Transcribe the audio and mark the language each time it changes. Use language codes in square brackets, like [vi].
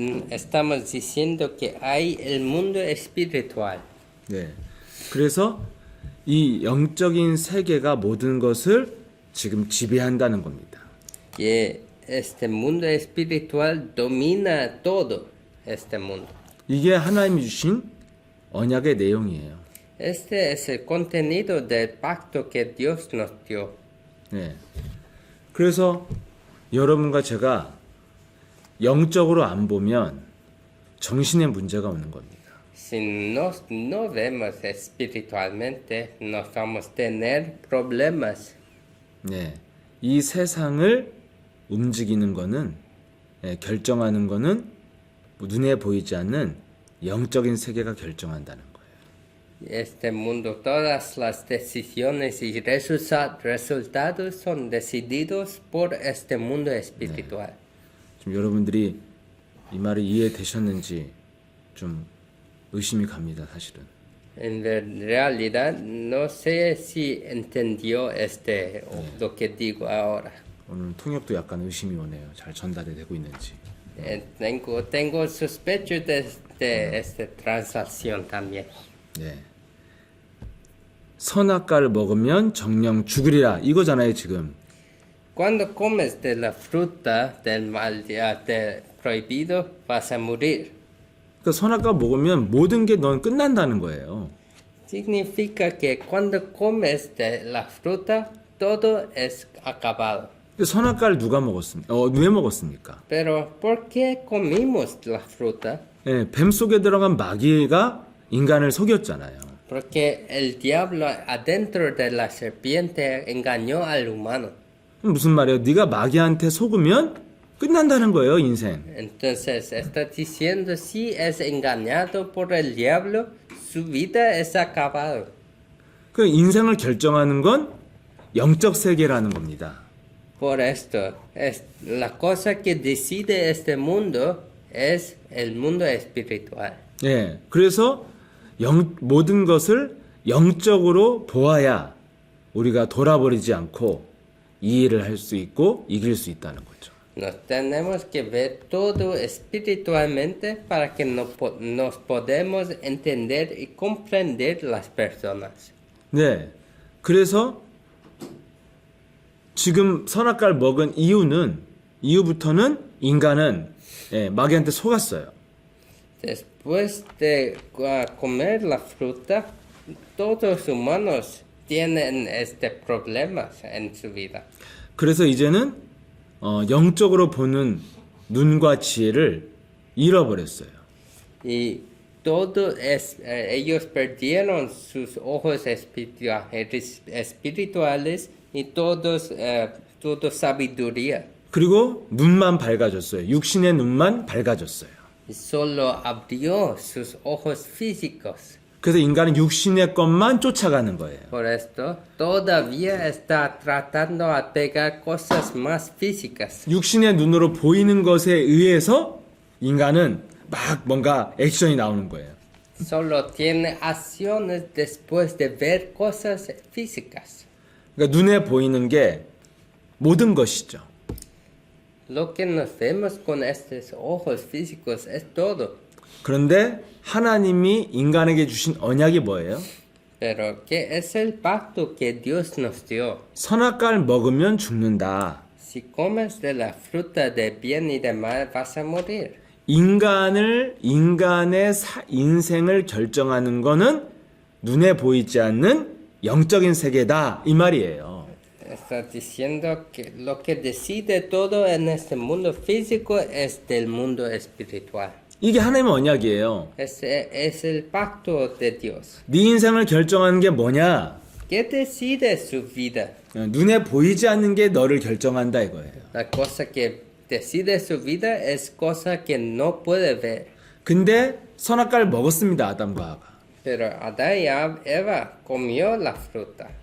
[es] Estamos diciendo que hay el mundo espiritual. [ko] 네. 그래서 이 영적인 세계가 모든 것을 지금 지배한다는 겁니다. [es] Que este mundo espiritual domina todo este mundo. [ko] 이게 하나님이 주신 언약의 내용이에요. [es] Este es el contenido del pacto que Dios nos dio. [ko] 네. 그래서 여러분과 제가 영적으로 안 보면 정신에 문제가 오는 겁니다. [es] Si no vemos espiritualmente, nos vamos a tener problemas. [ko] 네. 이 세상을 움직이는 거는 결정하는 거는 눈에 보이지 않는 영적인 세계가 결정한다는 거예요. [es] Este mundo, todas las decisiones y resultados son decididos por este mundo espiritual. [ko] 지금 여러분들이 이 말이 이해되셨는지 좀 의심이 갑니다, 사실은. [es] En realidad, no sé si entendió lo que digo ahora. [ko] 오늘 통역도 약간 의심이 오네요. 잘 전달이 되고 있는지. [es] Tengo sospecho de esta transacción también. [ko] 네. 선악과를 먹으면 정령 죽으리라 이거잖아요, 지금. [es] Cuando comes de la fruta del mal del prohibido, vas a morir. [ko] 그 선악과 먹으면 모든 게 넌 끝난다는 거예요. [es] Significa que cuando comes de la fruta, todo es acabado. [ko] 근데 선악과를 누가 먹었습니까? 왜 먹었습니까? [es] Pero ¿por qué comimos la fruta? [ko] 예, 뱀 속에 들어간 마귀가 인간을 속였잖아요. [es] Porque el diablo adentro de la serpiente engañó al humano. [ko] 무슨 말이에요? 네가 마귀한테 속으면 끝난다는 거예요, 인생. [es] Entonces está diciendo si es engañado por el diablo, su vida es acabado. [ko] 그 인생을 결정하는 건 영적 세계라는 겁니다. [es] Por esto, la cosa que decide este mundo es el mundo espiritual. [ko] 예, 그래서 모든 것을 영적으로 보아야 우리가 돌아버리지 않고 이해를 할 수 있고 이길 수 있다는 거죠. [es] Nos tenemos que ver todo espiritualmente para que nos podemos entender y comprender las personas. [ko] 네, 그래서 지금 선악과를 먹은 이후부터는 인간은 마귀한테 속았어요. [es] Después de comer la fruta, todos los humanos tienen problemas en su vida. [ko] 그래서 이제는 영적으로 보는 눈과 지혜를 잃어버렸어요. [es] y todos ellos perdieron sus ojos espirituales y todo sabiduría. [ko] 그리고 눈만 밝아졌어요. 육신의 눈만 밝아졌어요. [es] Y solo abrió sus ojos físicos. [ko] 그래서 인간은 육신의 것만 쫓아가는 거예요. [es] Por esto, todavía está tratando de pegar cosas más físicas. [ko] 육신의 눈으로 보이는 것에 의해서 인간은 막 뭔가 액션이 나오는 거예요. [es] Solo tiene acciones después de ver cosas físicas. [ko] 그러니까 눈에 보이는 게 모든 것이죠. [es] Lo que nos vemos con estos ojos físicos es todo. [ko] 그런데 하나님이 인간에게 주신 언약이 뭐예요? [es] Pero ¿qué es el pacto que Dios nos dio? [ko] 선악과를 먹으면 죽는다. [es] Si comes de la fruta de bien y de mal vas a morir. [ko] 인간의 인생을 결정하는 거는 눈에 보이지 않는 영적인 세계다 이 말이에요. [es] Está diciendo que lo que decide todo en este mundo físico es del mundo espiritual. [ko] 이게 하나님의 언약이에요. [es] Es el pacto de Dios. [ko] 네 인생을 결정하는 게 뭐냐? [es] ¿Qué decide su vida? [ko] 눈에 보이지 않는 게 너를 결정한다 이거예요. [es] La cosa que decide su vida es cosa que no puede ver. [ko] 근데 선악과를 먹었습니다. 아담과 하와가. [es] Pero Adán y Eva comió la fruta.